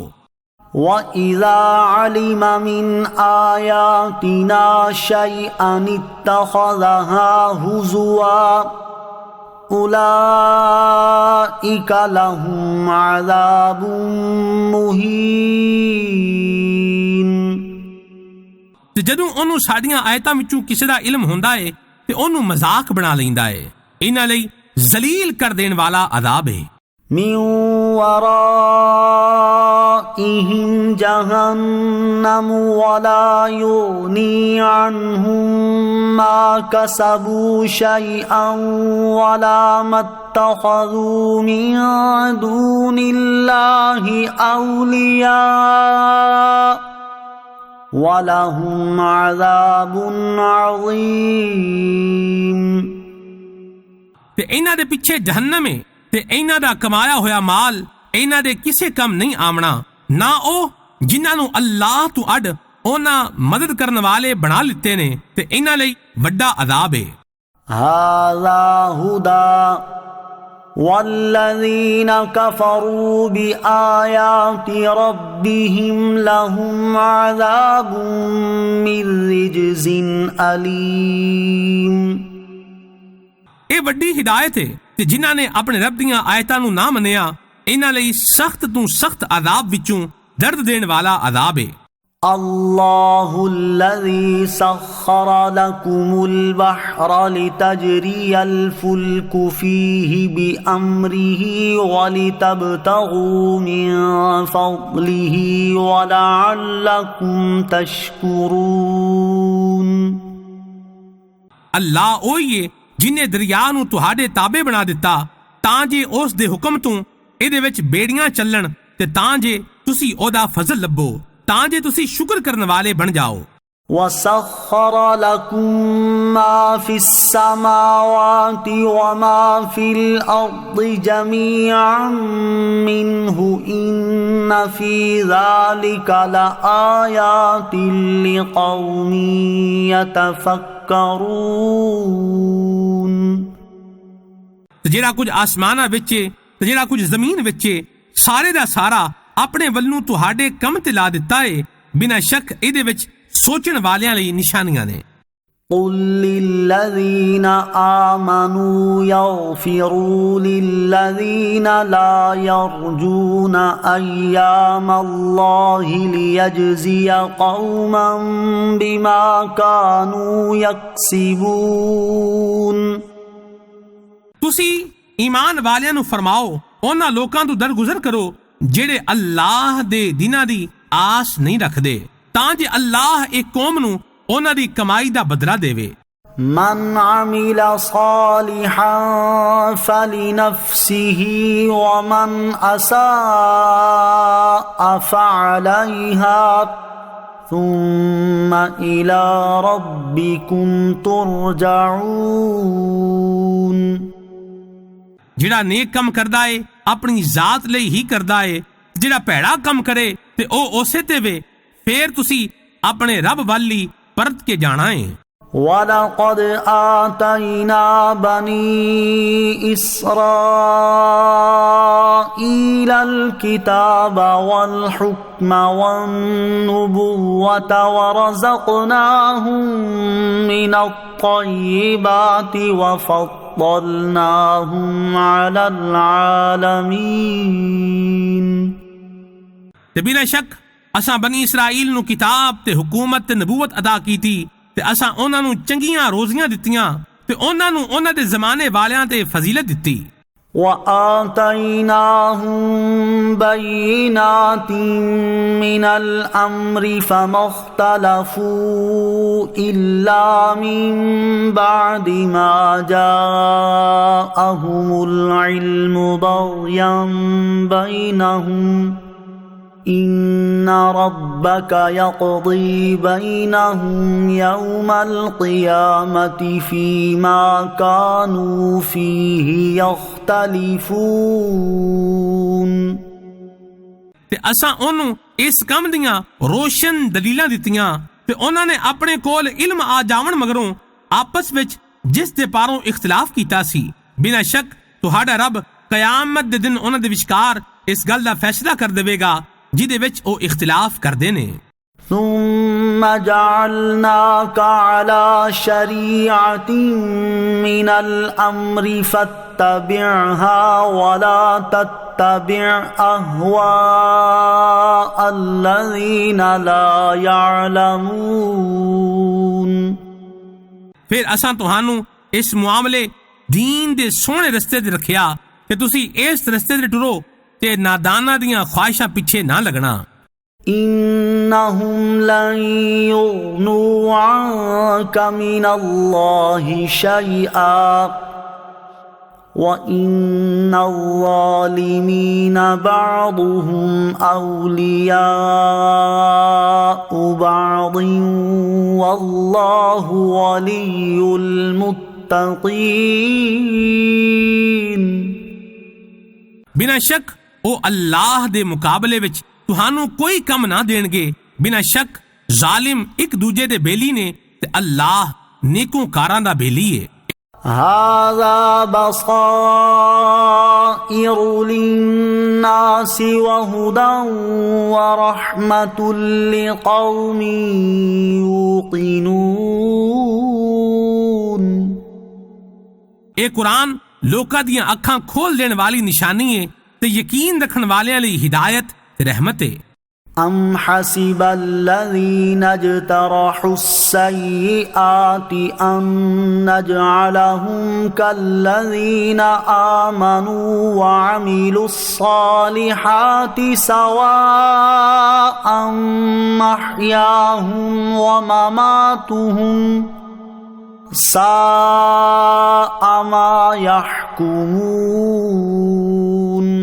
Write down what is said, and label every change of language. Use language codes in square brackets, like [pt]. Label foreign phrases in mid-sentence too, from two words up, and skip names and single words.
[ar] وَإِذَا عَلِمَ مِنْ آيَاتِنَا شَيْئًا اتَّخَذَهَا هُزُوًا أُولَئِكَ لَهُمْ عَذَابٌ مُهِينٌ [pa] ਤੇ ਜਦੋਂ ਉਹਨੂੰ ਸਾਡੀਆਂ ਆਇਤਾਂ ਵਿੱਚੋਂ ਕਿਸੇ ਦਾ ਇਲਮ ਹੁੰਦਾ ਏ ਤੇ ਉਹਨੂੰ ਮਜ਼ਾਕ ਬਣਾ ਲੈਂਦਾ ਏ ਇਹਨਾਂ ਲਈ ਜ਼ਲੀਲ ਕਰ ਦੇਣ ਵਾਲਾ ਅਜ਼ਾਬ ਏ [ar] مِنْ وَرَائِهِمْ جَهَنَّمُ وَلَا يُغْنِي عَنْهُمْ مَا كَسَبُوا شَيْئًا وَلَا مَا اتَّخَذُوا مِنْ دُونِ اللَّهِ أَوْلِيَاءَ وَلَهُمْ عَذَابٌ عَظِيمٌ [pa] ਤੇ ਇਹਨਾਂ ਦੇ ਪਿੱਛੇ ਜਹੰਨਮ ਏ ਤੇ ਇਹਨਾਂ ਦਾ ਕਮਾਇਆ ਹੋਇਆ ਮਾਲ ਇਹਨਾਂ ਦੇ ਕਿਸੇ ਕੰਮ ਨਹੀਂ ਆਵਣਾ ਨਾ ਉਹ ਜਿਨ੍ਹਾਂ ਨੂੰ ਅੱਲਾਹ ਤੋਂ ਅੱਡ ਉਹਨਾਂ ਮਦਦ ਕਰਨ ਵਾਲੇ ਬਣਾ ਲਿੱਤੇ ਨੇ ਤੇ ਇਹਨਾਂ ਲਈ ਵੱਡਾ ਅਜ਼ਾਬ ਏ [ar] هَذَا هُدًى وَالَّذِينَ كَفَرُوا بِآيَاتِ رَبِّهِمْ لَهُمْ عَذَابٌ مِّن رِّجْزٍ أَلِيمٌ [pa] ਇਹ ਵੱਡੀ ਹਿਦਾਇਤ ਹੈ ਤੇ ਜਿਨ੍ਹਾਂ ਨੇ ਆਪਣੇ ਰੱਬ ਦੀਆਂ ਆਇਤਾਂ ਨੂੰ ਨਾ ਮੰਨਿਆ ਇਹਨਾਂ ਲਈ ਸਖਤ ਤੋਂ ਸਖਤ ਅਜ਼ਾਬ ਵਿੱਚੋਂ ਦਰਦ ਦੇਣ ਵਾਲਾ ਅਜ਼ਾਬ ਹੈ [ar] الله الذي سخر لكم البحر لتجري الفلك فيه بأمره ولتبتغوا من فضله ولعلكم تشكرون [pa] ਅੱਲਾਹ ਉਹੀ ਹੈ ਜਿਨੇ ਦਰਿਆ ਨੂੰ ਤੁਹਾਡੇ ਤਾਬੇ ਬਣਾ ਦਿੱਤਾ ਤਾਂ ਜੇ ਉਸ ਦੇ ਹੁਕਮ ਤੋਂ ਇਹਦੇ ਵਿੱਚ ਬੇੜੀਆਂ ਚੱਲਣ ਤੇ ਤਾਂ ਜੇ ਤੁਸੀਂ ਉਹਦਾ ਫਜ਼ਲ ਲੱਭੋ ਤਾਂ ਜੇ ਤੁਸੀਂ ਸ਼ੁਕਰ ਕਰਨ ਵਾਲੇ ਬਣ ਜਾਓ [ar] وَسَخَّرَ لَكُم مَّا فِي السَّمَاوَاتِ وَمَا فِي الْأَرْضِ جَمِيعًا مِّنْهُ إِنَّ فِي ذَلِكَ لَآيَاتٍ لِقَوْمٍ يَتَفَكَّرُونَ [pa] ਤੇ ਜਿਹੜਾ ਕੁਝ ਆਸਮਾਨਾਂ ਵਿੱਚ ਏ ਤੇ ਜਿਹੜਾ ਕੁਝ ਜ਼ਮੀਨ ਵਿੱਚ ਏ ਸਾਰੇ ਦਾ ਸਾਰਾ ਆਪਣੇ ਵੱਲੋਂ ਤੁਹਾਡੇ ਕੰਮ ਤੇ ਲਾ ਦਿੱਤਾ ਏ। ਬਿਨਾਂ ਸ਼ੱਕ ਇਹਦੇ ਵਿੱਚ ਸੋਚਣ ਵਾਲਿਆਂ ਲਈ ਨਿਸ਼ਾਨੀਆਂ ਨੇ। [ar] قل للذين آمنوا يغفروا للذين لا يرجون أيام الله ليجزي قوما بما كانوا يكسبون۔ [pa] ਤੁਸੀਂ ایمان ਵਾਲਿਆਂ ਨੂੰ ਫਰਮਾਓ ਉਹਨਾਂ ਲੋਕਾਂ ਤੋਂ ਦਰਗੁਜ਼ਰ ਕਰੋ ਜਿਹੜੇ ਅੱਲਾਹ ਦੇ ਦਿਨਾਂ ਦੀ ਆਸ ਨਹੀਂ ਰੱਖਦੇ ਤਾਂ ਜੇ ਅੱਲਾਹ ਇੱਕ ਕੌਮ ਨੂੰ ਉਹਨਾਂ ਦੀ ਕਮਾਈ ਦਾ ਬਦਲਾ ਦੇਵੇ۔ [ar] من عمل صالحا فلنفسه ومن أساء فعليها ثم إلى ربكم ترجعون۔ [pa] ਜਿਹੜਾ ਨੇਕ ਕੰਮ ਕਰਦਾ ਏ ਆਪਣੀ ਜ਼ਾਤ ਲਈ ਹੀ ਕਰਦਾ ਏ, ਜਿਹੜਾ ਭੈੜਾ ਕੰਮ ਕਰੇ ਤੇ ਉਹ ਉਸੇ ਤੇ ਵੇ, ਫੇਰ ਤੁਸੀਂ ਆਪਣੇ ਰੱਬ ਵੱਲ ਹੀ ਪਰਤ ਕੇ ਜਾਣਾ ਏ۔ [ar] وَلَقَدْ آتَيْنَا بَنِي إِسْرَائِيلَ الْكِتَابَ وَالْحُكْمَ وَالنُّبُوَّةَ وَرَزَقْنَاهُم مِّنَ الطَّيِّبَاتِ وَفَضَّلْنَاهُمْ عَلَى الْعَالَمِينَ۔ [pa] ਤੇ ਬਿਨਾਂ ਸ਼ੱਕ ਅਸਾਂ ਬਨੀ ਇਸਰਾਈਲ ਨੂੰ ਕਿਤਾਬ ਤੇ ਹੁਕੂਮਤ ਤੇ ਨਬੂਵਤ ਅਦਾ ਕੀਤੀ ਤੇ ਅਸਾਂ ਉਹਨਾਂ ਨੂੰ ਚੰਗੀਆਂ ਰੋਜ਼ੀਆਂ ਦਿੱਤੀਆਂ ਤੇ ਉਹਨਾਂ ਨੂੰ ਉਹਨਾਂ ਦੇ ਜ਼ਮਾਨੇ ਵਾਲਿਆਂ ਤੇ ਫਜ਼ੀਲਤ ਦਿੱਤੀ۔ [ar] وَآتَيْنَاهُمْ بَيِّنَاتٍ مِّنَ الْأَمْرِ فَمَا اخْتَلَفُوا إِلَّا مِن بَعْدِ مَا جَاءَهُمُ الْعِلْمُ بَغْيًا بَيْنَهُمْ إِنَّ رَبَّكَ يَقْضِي بَيْنَهُمْ يَوْمَ الْقِيَامَةِ فِيمَا كَانُوا فِيهِ يَخْتَلِفُونَ۔ [pa] ਤੇ ਅਸਾਂ ਉਹਨੂੰ ਇਸ ਕੰਮ ਦੀਆਂ ਰੋਸ਼ਨ ਦਲੀਲਾਂ ਦਿੱਤੀਆਂ ਤੇ ਉਹਨਾਂ ਨੇ ਆਪਣੇ ਕੋਲ ਇਲਮ ਆ ਜਾਵਣ ਮਗਰੋਂ ਆਪਸ ਵਿੱਚ ਜਿਸ ਦੇ ਪਾਰੋਂ ਇਖਤਲਾਫ ਕੀਤਾ ਸੀ। ਬਿਨਾਂ ਸ਼ੱਕ ਤੁਹਾਡਾ ਰੱਬ ਕਿਆਮਤ ਦੇ ਦਿਨ ਉਹਨਾਂ ਦੇ ਵਿਚਕਾਰ ਇਸ ਗੱਲ ਦਾ ਫੈਸਲਾ ਕਰ ਦੇਵੇਗਾ ਜਿਹਦੇ ਵਿੱਚ ਉਹ ਇਖਤਲਾਫ ਕਰਦੇ ਨੇ۔ [ar] ثم جعلناك على شريعة من الأمر فاتبعها ولا تتبع أهواء الذين لا يعلمون۔ [pa] ਫਿਰ ਅਸਾਂ ਤੁਹਾਨੂੰ ਇਸ ਮੁਆਮਲੇ دین ਦੇ ਸੋਹਣੇ ਰਸਤੇ ਤੇ ਰੱਖਿਆ ਕਿ ਤੁਸੀਂ ਇਸ ਰਸਤੇ ਤੇ ਟੁਰੋ ਤੇ ਨਾਦਾਨਾਂ ਦੀਆਂ ਖਵਾਹਿਸ਼ਾਂ ਪਿੱਛੇ ਨਾ ਲੱਗਣਾ۔ [ar] إنهم لن يغنوا عنك من الله شيئا وإن الظالمين بعضهم أولياء بعض والله ولي المتقين۔ [pa] ਬਿਨਾਂ ਸ਼ੱਕ ਉਹ ਅੱਲਾਹ ਦੇ ਮੁਕਾਬਲੇ ਵਿੱਚ ਤੁਹਾਨੂੰ ਕੋਈ ਕੰਮ ਨਾ ਦੇਣਗੇ। ਬਿਨਾਂ ਸ਼ੱਕ ਜ਼ਾਲਿਮ ਇੱਕ ਦੂਜੇ ਦੇ ਬੇਲੀ ਨੇ ਤੇ ਅੱਲਾਹ ਨੇਕੋਕਾਰਾਂ ਦਾ ਬੇਲੀ ਹੈ۔ [ar] هذا بصائر للناس وهدى ورحمة لقوم يوقنون۔ [pa] ਇਹ ਕੁਰਾਨ ਲੋਕਾਂ ਦੀਆਂ ਅੱਖਾਂ ਖੋਲ ਦੇਣ ਵਾਲੀ ਨਿਸ਼ਾਨੀ ਹੈ ਤੇ ਯਕੀਨ ਰੱਖਣ ਵਾਲਿਆਂ ਲਈ ਹਿਦਾਇਤ ਤੇ ਰਹਿਮਤ ਹੈ۔ [ar] أم حسب الذين اجترحوا السيئات أن نجعلهم كالذين آمنوا وعملوا الصالحات سواء محياهم ومماتهم ساء ما يحكمون۔